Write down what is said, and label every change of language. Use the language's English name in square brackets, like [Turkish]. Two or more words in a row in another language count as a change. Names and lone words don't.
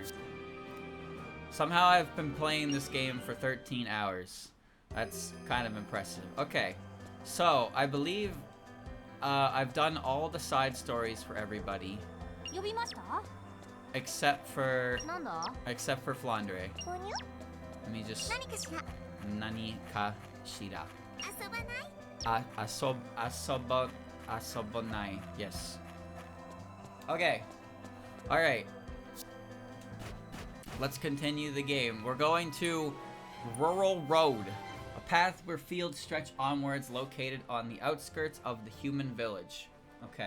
[English] Somehow I've been playing this game for 13 hours. That's kind of impressive. Okay. So, I believe I've done all the side stories for everybody. Except for Flandre. Let me just... [Japanese] 何かしら. 遊ばない. [English] Yes. Okay. Alright. Let's continue the game. We're going to Rural Road. A path where fields stretch onwards, located on the outskirts of the human village. Okay.